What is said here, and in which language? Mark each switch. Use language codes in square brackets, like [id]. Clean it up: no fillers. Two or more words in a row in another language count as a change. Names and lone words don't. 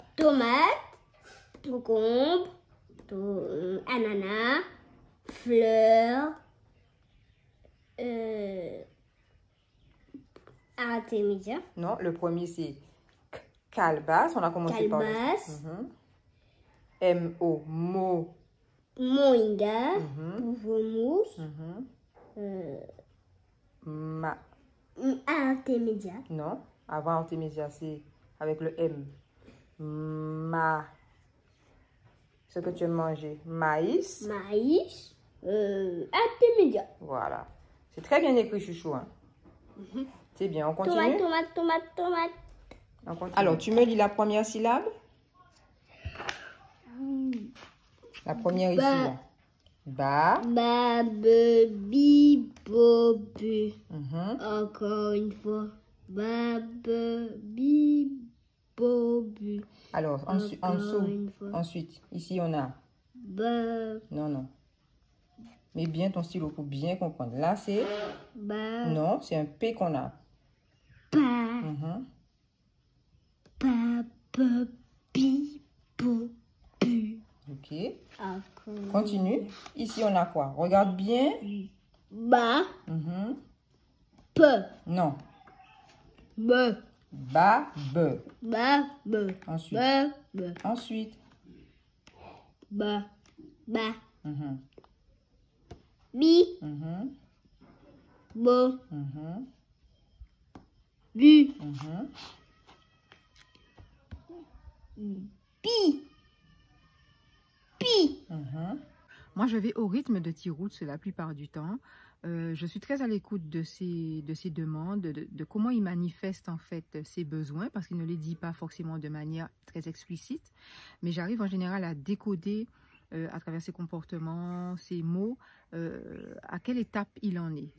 [fr] Tomate, concombre, ananas, fleurs, artémisia, Non, le premier c'est calebasse. On a commencé par calebasse, M-O, mo. moringa, Mhm, pamplemousse, mhm. Ma. artémisia, Non, avant artémésia, c'est avec le M. Ma. Ce que tu as mangé. Maïs. maïs, artémisia. Voilà. C'est très bien écrit, chouchou. Hein. C'est bien, on continue. Tomate, tomate, tomate, tomate. On continue. Alors, tu me lis la première syllabe? La première ici, là. Ba. Ba, be, bi, bo, bu. Mhm. Encore une fois. Ba, be, bi, bo, bu. Alors, en Encore dessous. une fois. Ensuite, ici, on a. Ba, Non, non. Mets bien ton stylo pour bien comprendre. Là, c'est. ba, Non, c'est un P qu'on a. pa, Mhm. pa, be, bi, bo, bu. Ok. Encore. Continue. Ici, on a quoi? Regarde bien. Ba, Mhm. pe, Non. be, Ba, be. ba, be, Ensuite. ba, be, Ensuite. ba, ba, Mhm. bi, Mhm. bo, Mhm. bu, Mhm. bi, pi. Mhm. Moi, je vais au rythme de T-Roots la plupart du temps. Je suis très à l'écoute de ses demandes, de comment il manifeste en fait ses besoins, parce qu'il ne les dit pas forcément de manière très explicite, mais j'arrive en général à décoder à travers ses comportements, ses mots, à quelle étape il en est.